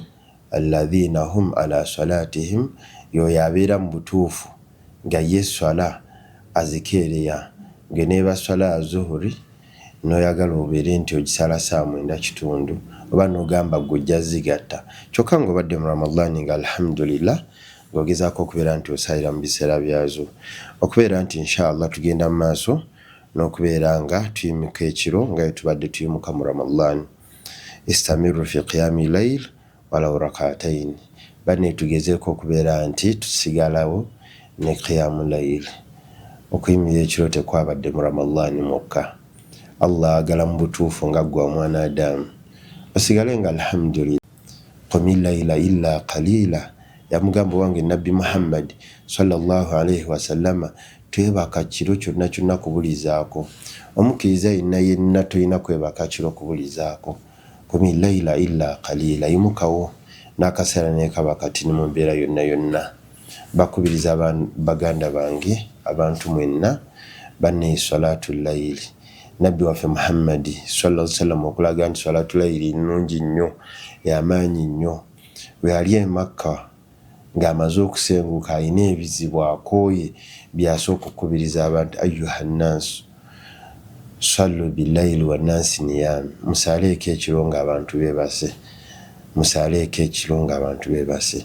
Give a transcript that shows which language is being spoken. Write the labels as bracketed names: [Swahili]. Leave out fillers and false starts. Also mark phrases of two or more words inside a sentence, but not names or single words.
[Arabic] الذين هم على صلاتهم, [Ganda] yoyo abeera mu butuufu nga ye esswala azikeereya, ngeneba swala ya zuhuri noyagala obeere nti ogisala saa 9:30 oba n'ogamba gojja zigatta, kyokka ng'obadde mu Ramadan nga alhamdulillah ng'ogezaako okubeera nti osaalira mu biseera byazo, okubeera nti inshallah tugenda mu maaso n'okubeera nga tuyimuka ekiro nga tubadde tuyimuka mu Ramadan. [Arabic] استمروا في قيام الليل ولو ركعتين, [Ganda] banne tugezeeko okubeera nti tusigalawo ne [Arabic] قيام الليل, [Ganda] okuyimirira ekiro tekwabadde mu Ramadan mwokka. Allah agala mu butuufu nga gwe omwana Adamu osigale nga alhamdulillah. [Arabic] قم الليل إلا قليلا, [Ganda] yamugamba wange Nabbi Muhammad [Arabic] صلى الله عليه وسلم [Ganda] twebaka kiro kyonna kyonna kubulizaako. Omukkiriza yenna tolina kwebaka kiro kubulizaako. [Arabic] قم الليل إلا قليلا, [Ganda] yimukawo n'akaseera ne kaba katini mu mbeera yonna. Bakubiriza baganda bange abantu mwenna banne [Arabic] صلاة الليل. [Ganda] Nabbi waffe Muhammadi [Arabic] صلى الله عليه وسلم [Ganda] okulaga nti [Arabic] صلاة الليل [Ganda] nnungi nnyo, y'amaanyi nnyo. Bwe yali e Makka ng'amaze okusenguka alina ebizibu akooye by'asooka okukubiriza abantu, [Arabic] أيها الناس صلوا بالليل والناس نيام, [Ganda] musaleeko ekiro ng'abantu beebase, musaleeko ekiro ng'abantu beebase.